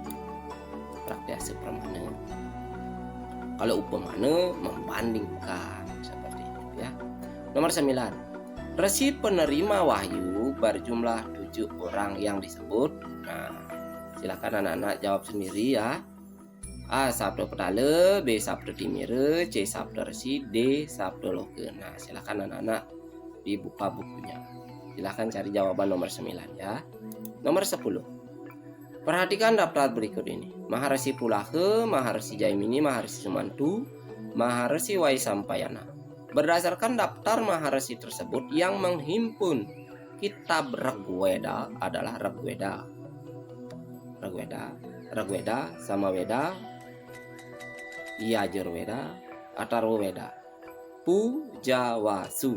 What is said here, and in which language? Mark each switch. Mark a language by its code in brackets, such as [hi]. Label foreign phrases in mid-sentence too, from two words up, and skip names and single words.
[id] Prakyasi pramana. Kalau upamana membandingkan seperti itu ya. Nomor 9. Resi penerima wahyu berjumlah 7 orang yang disebut. Nah, silakan anak-anak jawab sendiri ya. A. Sabda Pedala, B. Sabda Timira, C. Sabda Resi, D. Sabda Loka. Nah, silakan anak-anak dibuka bukunya. Silakan cari jawaban nomor 9 ya. Nomor 10. Perhatikan daftar berikut ini. Maharesi Pulaha, Maharesi Jaimini, Maharesi Sumantu, Maharesi Waisampayana. Berdasarkan daftar Maharesi tersebut, yang menghimpun kitab Rigveda adalah Rigveda, Samaveda, Yajurveda, Atharvaveda, Pujawasu.